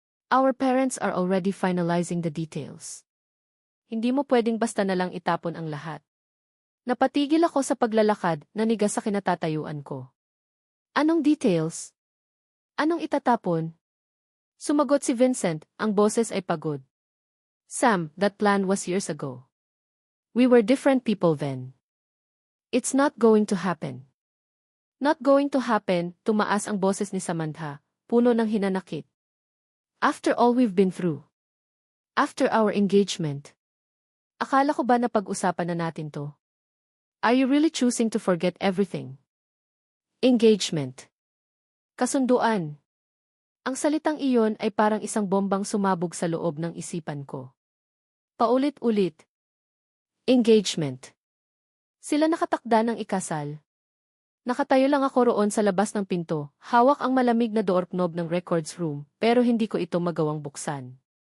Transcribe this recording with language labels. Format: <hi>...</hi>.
<en>Our parents are already finalizing the details.</en> <tl>Hindi mo pwedeng basta na lang itapon ang lahat. Napatigil ako sa paglalakad, nanigas sa kinatatayuan ko. Anong details? Anong itatapon? Sumagot si Vincent, ang boses ay pagod.</tl> <en>Sam, that plan was years ago. We were different people then. It's not going to happen. Not going to happen,</en> <tl>tumaas ang boses ni Samantha, puno ng hinanakit.</tl> <en>After all we've been through. After our engagement.</en> <tl>Akala ko ba na pag-usapan na natin to?</tl> <en>Are you really choosing to forget everything?</en> <tl>Engagement. Kasunduan. Ang salitang iyon ay parang isang bombang sumabog sa loob ng isipan ko. Paulit-ulit. Engagement. Sila nakatakda ng ikasal. Nakatayo lang ako roon sa labas ng pinto, hawak ang malamig na doorknob ng records room, pero hindi ko ito magawang buksan.</tl>